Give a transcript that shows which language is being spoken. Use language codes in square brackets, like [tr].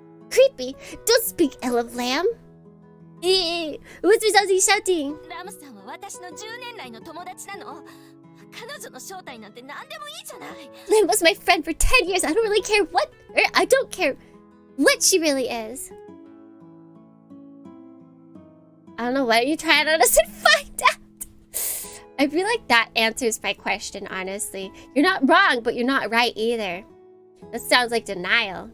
[en] Creepy. Don't speak, ill of lamb. What's resulting shouting? [ja] ラムさんは私の10年来の友達なの。彼女の正体なんて何でもいいじゃない。 [en] Lamb was my friend for 10 years. I don't really care what... I don't care what she really is. I don't know. Why don't you try it on us and find out? I feel like that answers my question, honestly. You're not wrong, but you're not right either. That sounds like denial.